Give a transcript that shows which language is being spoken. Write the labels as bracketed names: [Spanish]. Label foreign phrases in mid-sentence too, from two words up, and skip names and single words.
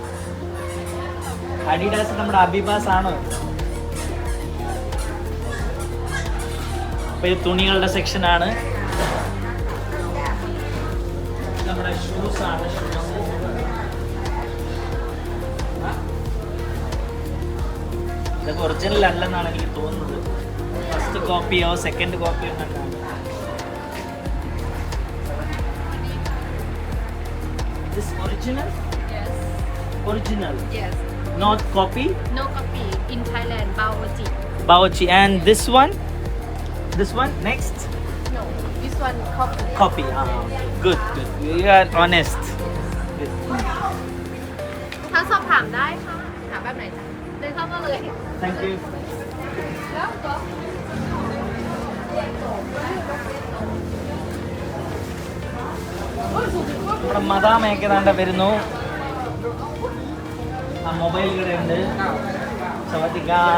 [Malayalam] അഡിഡാസ് നമ്മുടെ അബിബാസ് ആണ്. അപ്പൊ ഇത് തുണികളുടെ സെക്ഷനാണ്. നമ്മുടെ ഷൂസ് ആണ്. ഇതൊക്കെ ഒറിജിനൽ അല്ലെന്നാണ് എനിക്ക് തോന്നുന്നത്. ഫസ്റ്റ് കോപ്പിയോ സെക്കൻഡ് കോപ്പിയോ കണ്ടാണ്. [English] This original? Yes. Original? Yes. Not copy? No copy. In Thailand, Baoji. Baoji. And this one? This one? Next? No, this one copy. Copy. Okay. Good. You are honest. Good. [Thai] ถ้าสอบถามได้ค่ะถามแบบไหนจ๊ะเดินเข้ามาเลย [English] Thank you. [Malayalam] നമ്മുടെ മദാമയൊക്കെ താണ്ട വരുന്നു. ആ മൊബൈൽ കടയുണ്ട്. സവാദിക്ക.